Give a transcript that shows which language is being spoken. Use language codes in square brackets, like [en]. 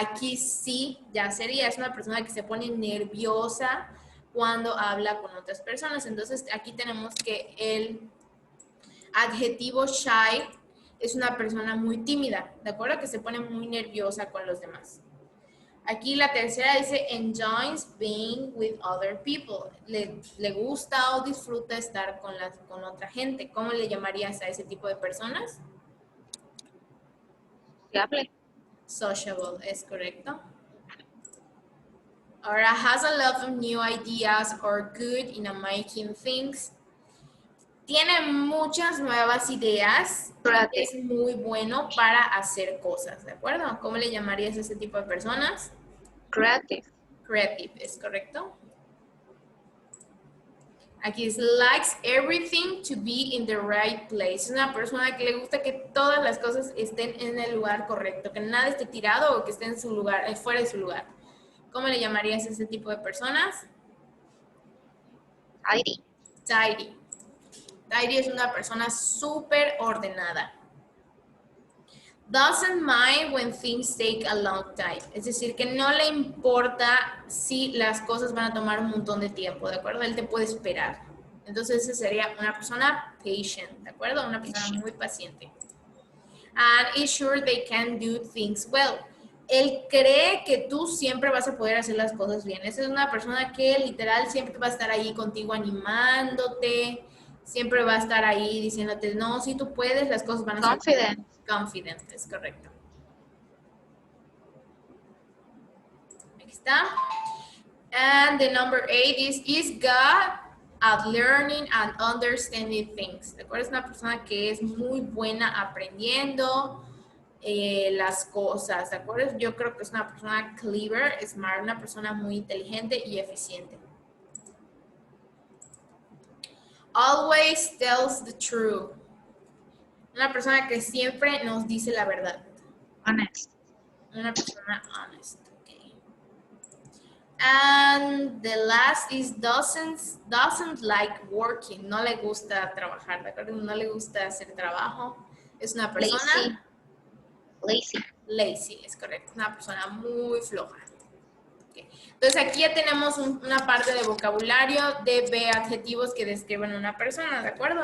[es] Aquí sí ya sería, es una persona que se pone nerviosa cuando habla con otras personas. Entonces aquí tenemos que el adjetivo shy es una persona muy tímida, ¿de acuerdo? Que se pone muy nerviosa con los demás. [en] Aquí la tercera dice enjoys being with other people. [es] Le gusta o disfruta estar con otra gente. ¿Cómo le llamarías a ese tipo de personas? Sociable. Sociable, es correcto. [en] Ahora, has a lot of new ideas or good in making things. [es] Tiene muchas nuevas ideas. [en] Creative. [es] Es muy bueno para hacer cosas, ¿de acuerdo? ¿Cómo le llamarías a ese tipo de personas? [en] Creative. [es] Creative, ¿es correcto? [en] Aquí es likes everything to be in the right place. [es] Es una persona que le gusta que todas las cosas estén en el lugar correcto, que nada esté tirado o que esté en su lugar, fuera de su lugar. ¿Cómo le llamarías a ese tipo de personas? [en] Tidy. Tidy. [es] Tidy es una persona súper ordenada. [en] Doesn't mind when things take a long time. [es] Es decir, que no le importa si las cosas van a tomar un montón de tiempo, ¿de acuerdo? Él te puede esperar. Entonces, esa sería una persona patient, ¿de acuerdo? Una persona muy paciente. [en] And is sure they can do things well. [es] Él cree que tú siempre vas a poder hacer las cosas bien. Esa es una persona que literal siempre va a estar ahí contigo animándote, siempre va a estar ahí diciéndote, no, si tú puedes, las cosas van a ser [en] Confident. [es] confident, es correcto. Aquí está. [en] And the number 8 is God at learning and understanding things. [es] ¿De acuerdo? Es una persona que es muy buena aprendiendo las cosas, ¿de acuerdo? Yo creo que es una persona clever, smart, una persona muy inteligente y eficiente. Always tells the truth. Una persona que siempre nos dice la verdad. [en] Honest. [es] Una persona honest. Okay. [en] And the last is doesn't like working. [es] No le gusta trabajar, ¿de acuerdo? No le gusta hacer trabajo. Es una persona [en] Lazy. [es] lazy, es correcto. Una persona muy floja. ¿Ok? Entonces aquí ya tenemos una parte de vocabulario de adjetivos que describen a una persona, ¿de acuerdo?